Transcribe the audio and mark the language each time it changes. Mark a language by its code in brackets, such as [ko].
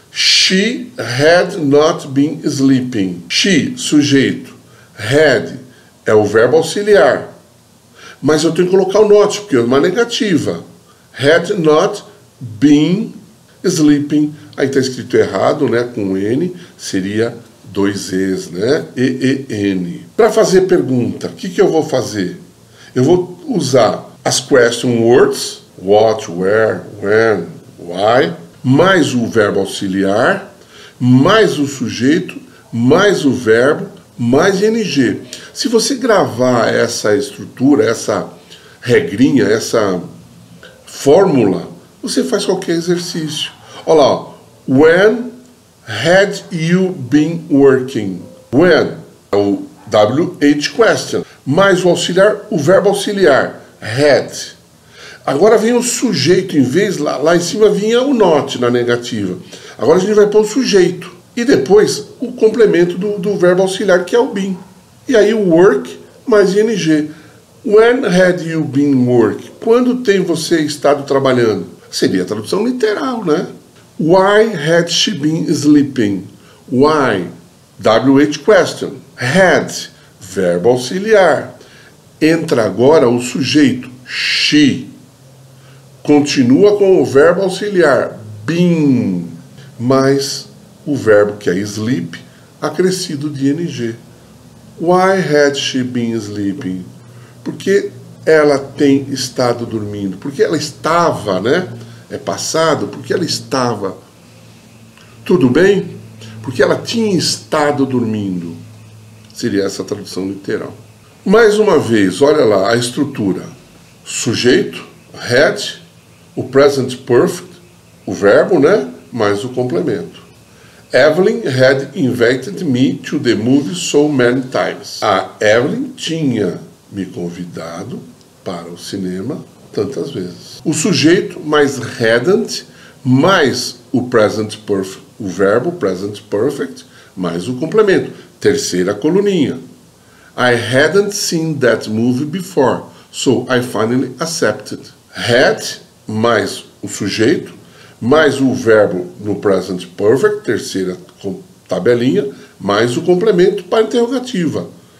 [en] She had not been sleeping. [pt] She, sujeito. Had é o verbo auxiliar. Mas eu tenho que colocar o not, porque é uma negativa. [en] Had not been sleeping. [pt] Aí está escrito errado, né? Com N, seria 2 Es, né? E-E-N. Para fazer pergunta, o que eu vou fazer? Eu vou usar as question words, what, where, when, why, mais o verbo auxiliar, mais o sujeito, mais o verbo, mais ing. Se você gravar essa estrutura, essa regrinha, essa fórmula, você faz qualquer exercício. Olha lá, [en] when had you been working? [pt] When é o WH question, mais o auxiliar, o verbo auxiliar, had. Agora vem o sujeito, em vez lá em cima vinha o not na negativa. Agora a gente vai pôr o sujeito. E depois o complemento do verbo auxiliar, que é o been. E aí o work mais ing. [en] When had you been work? [pt] Quando tem você estado trabalhando? Seria a tradução literal, né? [en] Why had she been sleeping? Why? WH question. Had, verbo auxiliar. [pt] Entra agora o sujeito, she. Continua com o verbo auxiliar, been, mais o verbo que é sleep, acrescido de ing. [en] Why had she been sleeping? [pt] Porque ela tem estado dormindo. Porque ela estava, né? É passado, porque ela estava. Tudo bem? Porque ela tinha estado dormindo. Seria essa a tradução literal. Mais uma vez, olha lá a estrutura. Sujeito, had, o present perfect, o verbo, né? Mais o complemento. [en] Evelyn had invited me to the movie so many times. [pt] A Evelyn tinha me convidado para o cinema tantas vezes. O sujeito mais hadn't, mais o present perfect, o verbo present perfect, mais o complemento. Terceira coluninha. [en] I hadn't seen that movie before, so I finally accepted. [pt] Had, mais o sujeito, mais o verbo no present perfect, terceira tabelinha, mais o complemento para a interrogativa.